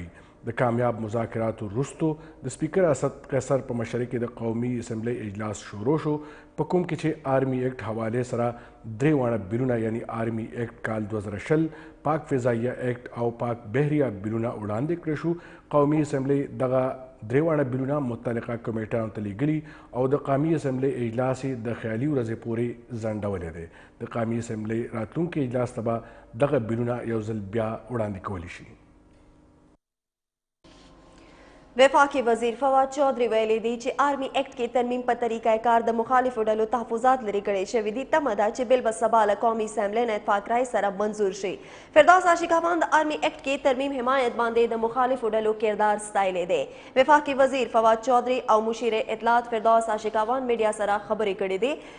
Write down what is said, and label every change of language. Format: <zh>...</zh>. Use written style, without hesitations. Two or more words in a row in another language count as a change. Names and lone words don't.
<ps>د کامیاب مذاکراتو وروستو د سپیکر اسد قیصر په مشرۍ کې د قومي اسمبلی اجلاس شروع شو، په کوم کې چې آرمي ایکټ حوالې سره درې واړه بلونه یعنی آرمي ایکټ کال 2020، پاک فضاییه ایکټ او پاک بحریه بلونه وړاندې کړی شو. قومي اسمبلی دغه درې واړه بلونه متعلقه کمیټیانو ته لیږلي او د قومي اسمبلی اجلاس یې د خیالي ورځې پورې ځنډولی دی. د قومي اسمبلی راتلونکي اجلاس ته به دغه بلونه یو ځل بیا وړاندې کولی شي. وفاقي وزیر فواد چودهري ویلي دي چې आर्मी एक्ट کې ترمیم په طریقه کار د مخالفو ډلو تحفظات لري کړي شوي دي. تمه ده چې بل به سبا له قومي اسمبلی نه اتفاق رای سره منظور شي. فردوس عاشقان د آرمی ایکٹ کې ترمیم حمایت باندې د مخالفو ډلو کردار ستایلی دی. وفاقي وزیر فواد چودھری او مشیر اطلاعات فردوس عاشقان میډیا سره خبرې کړې دي.</ps>